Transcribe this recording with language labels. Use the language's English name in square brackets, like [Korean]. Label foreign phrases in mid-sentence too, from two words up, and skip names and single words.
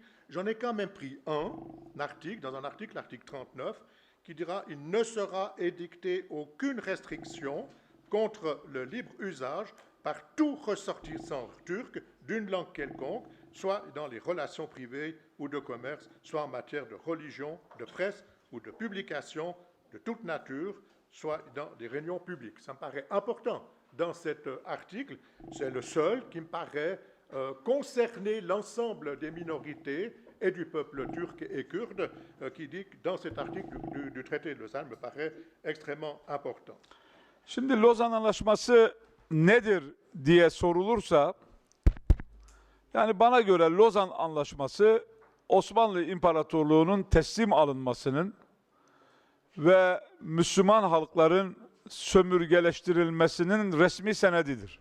[French] J'en ai quand même pris un article, dans un article, l'article 39, qui dira « Il ne sera édicté aucune restriction contre le libre usage par tout ressortissant turc d'une langue quelconque, soit dans les relations privées ou de commerce, soit en matière de religion, de presse ou de publication de toute nature, soit dans des réunions publiques. » Ça me paraît important dans cet article. C'est le seul qui me paraît concerner l'ensemble des minorités et du peuple turc et kurde, qui dit que dans cet article du traité de Lausanne me paraît extrêmement important. [Turkish] Şimdi Lozan Anlaşması nedir diye sorulursa, yani bana göre Lozan Anlaşması Osmanlı İmparatorluğu'nun teslim alınmasının ve Müslüman halkların sömürgeleştirilmesinin resmi senedidir.